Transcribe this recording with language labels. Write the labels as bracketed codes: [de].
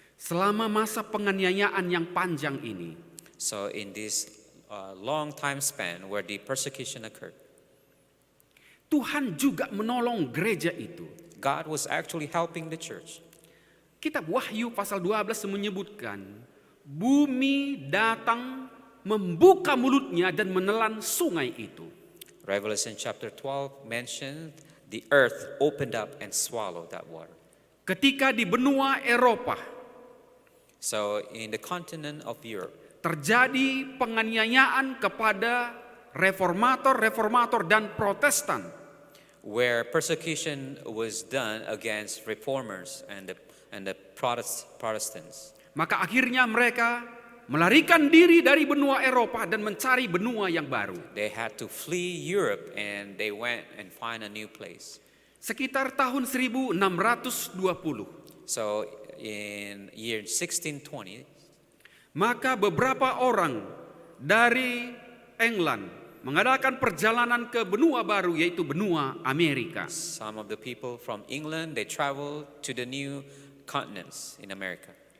[id] Selama masa penganiayaan yang panjang ini, [en] So in this long time span where the persecution occurred, [id] Tuhan juga menolong gereja itu. [en] God was actually helping the church. [id] Kitab Wahyu pasal 12 menyebutkan, bumi datang membuka mulutnya dan menelan sungai itu. [en] Revelation chapter 12 mentioned the earth opened up and swallowed that water. [id] Ketika di benua Eropa [en] So in the continent of Europe, [id] terjadi penganiayaan kepada reformator dan Protestan, [en] where persecution was done against reformers and the Protestants, [id] maka akhirnya mereka melarikan diri dari benua Eropa dan mencari benua yang baru. [en] they had to flee Europe and they went and find a new place. [id] Sekitar tahun 1620, [en] So in year 1620, [id] maka beberapa orang dari England mengadakan perjalanan ke benua baru, yaitu benua Amerika. [en] some of the people from England, they traveled to the new continents in America.